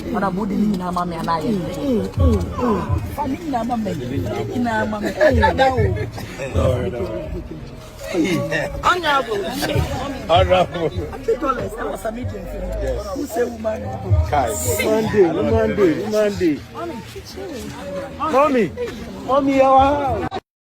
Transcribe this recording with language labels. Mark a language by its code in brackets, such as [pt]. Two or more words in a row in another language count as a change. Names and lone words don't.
[ln] body na mama na ye. Family na mama. Na mama. [en] Honorable. Honorable. Sammy Gyamfi. Who say woman? Monday. Mommy, how are